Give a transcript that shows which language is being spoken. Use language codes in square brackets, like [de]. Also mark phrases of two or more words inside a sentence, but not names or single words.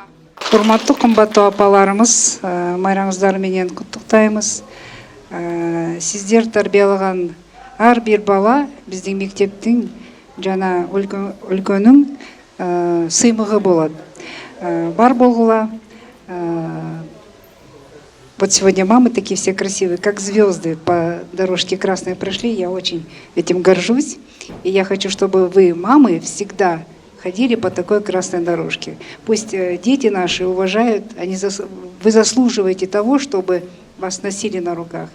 [ky] Урматтуу кымбаттуу апаларыбыз, майраңыздар менен куттуктайбыз. Сиздер тарбиялаган ар бир бала биздин мектептин жана өлкөнүн сыймыгы болот. Бар болгула. [ru] Вот сегодня мамы такие все красивые, как звезды по дорожке красной прошли. Я очень этим горжусь. И я хочу, чтобы вы, мамы, всегда ходили по такой красной дорожке. Пусть дети наши уважают, вы заслуживаете того, чтобы вас носили на руках.